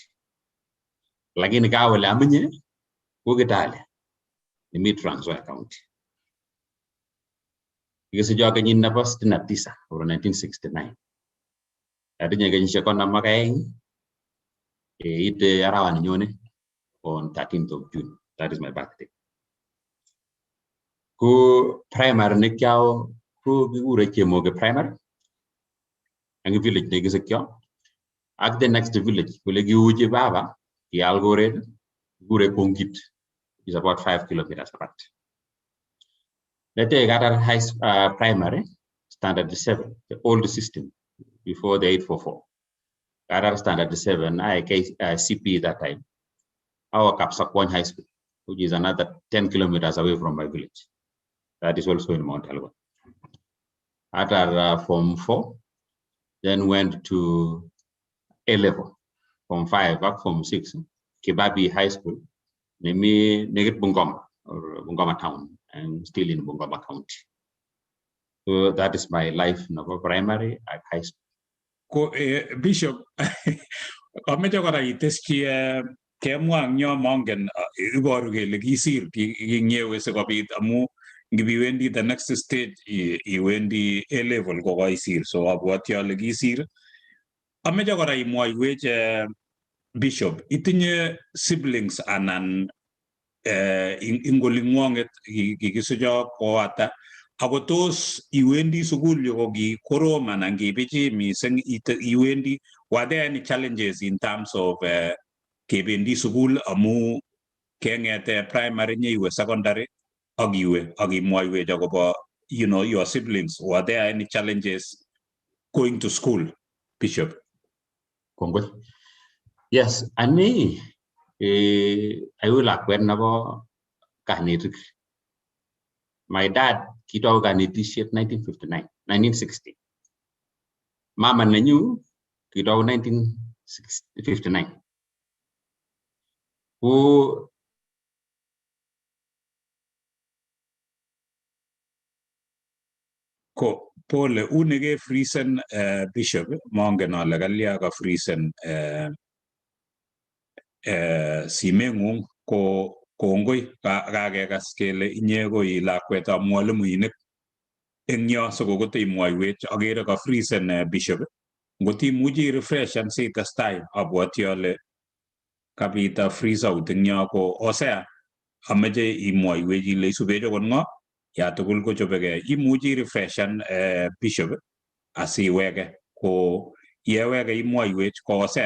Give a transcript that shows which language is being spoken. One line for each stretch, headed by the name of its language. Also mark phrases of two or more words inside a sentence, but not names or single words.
Kalenjin: Lakini kawele aminye ku Kitale in Trans Nzoia County. Kikisicho kenyit nebo 69 or 1969. Atinye kenyisiek konom ak aeng ite arawani nyone
English: on 13th of June. That is my birthday.
Kalenjin: Ku primary nekyao ku kikure Chemoge primary ang village nekisikyo ak
English: the next village
Kalenjin: kule kiuchi baba ki Algoret kikure Kongit
English: is about 5 kilometers apart. Later got a high primary standard 7, the old system before the 844. Got a standard 7 CP that time. Our Kapsakwon High School, which is another 10 kilometers away from my village. That is also in Mount Elgon. After Form 4, then went to A level, Form 5, back Form 6, Kibabi High School, Negit Bungoma, or Bungoma Town, and still in Bungoma County. So that is my life, primary at high school.
Kalenjin: Ko Bishop, kameche kora iteschi kemwa ang nyo mongen iboru kele kisir kinyewe sikobit amu ngibiwendi
English: the next stage
Kalenjin: iwendi
English: A level
Kalenjin: ko kaisir, so abwoti ale kisir. Ameche kora imwoiwech Bishop, itinye siblings anan ingolingwonget kikisucho ko ata ako tos iwendi sukul yokoki korom anan kibichi mising iwendi,
English: were there any challenges in terms of
Kalenjin: kebendi sukul amu kengete primary nyiwe secondary akiwe akimwaiwech akobo
English: your siblings, were there any challenges going to school, Bishop?
Kalenjin: Kongoi. Yes, ani
English: I will
Kalenjin: akwet nabo kanetik.
English: My dad
Kalenjin: kitau kanetishet 1960. Mama nanyu kitau 1959.
English: Who
Kalenjin: Ko pole unege frisen Bishop mongen ale kalya ka frisen simengung ko kongoi kakekas kele inye ko ilakwetab mwalimuinik eng yo sikokote imwoiwech akere ka frisen Bishop ngot imuchi refreshan sitestai abwoti ale kapita
English: freeze out
Kalenjin: eng yo ko Hosea ameche imwoiwech ile isubech akot ngo ya tugul kochobegei, imuchi refreshan Bishop asiwege ko yewege imwoiwech ko Hosea.